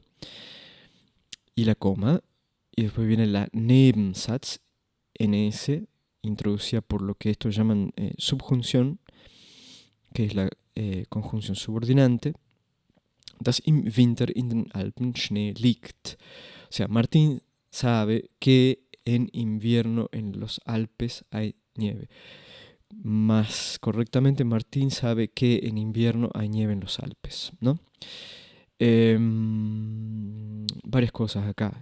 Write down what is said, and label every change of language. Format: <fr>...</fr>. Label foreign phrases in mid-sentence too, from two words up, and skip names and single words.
<es>Y la coma. Y después viene la Nebensatz, NS, introducida por lo que estos llaman subjunción, que es la conjunción subordinante.</es> <de>Dass im Winter in den Alpen Schnee liegt.</de> <es>O sea, Martín sabe que en invierno en los Alpes hay nieve. Más correctamente, Martín sabe que en invierno hay nieve en los Alpes, ¿no? Varias cosas acá.</es>